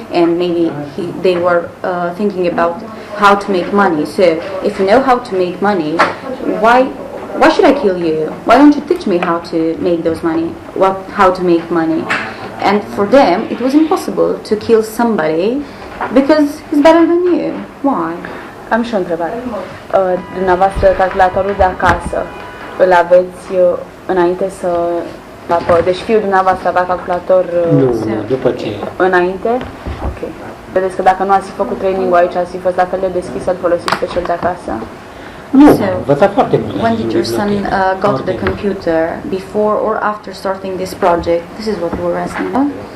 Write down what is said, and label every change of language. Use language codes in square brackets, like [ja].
[en] And maybe they were thinking about how to make money. So if you know how to make money, why should I kill you? Why don't you teach me how to make those money? How to make money? And for them, it was impossible to kill somebody because he's better than you. Why? [ro] Am și o întrebare. Dumneavoastră, calculatorul de acasă, îl aveți înainte să... Deci fiul dumneavoastră avea calculator... Nu, după ce... Înainte? Ok. Vedeți că dacă nu ați fi făcut training-ul aici, ați fi fost la fel de deschis să-l folosiți pe cel de acasă? Nu, [en] So, [ro] învățat foarte mult. [en] when did your son got the computer, before or after starting this project? This is what we were asking him.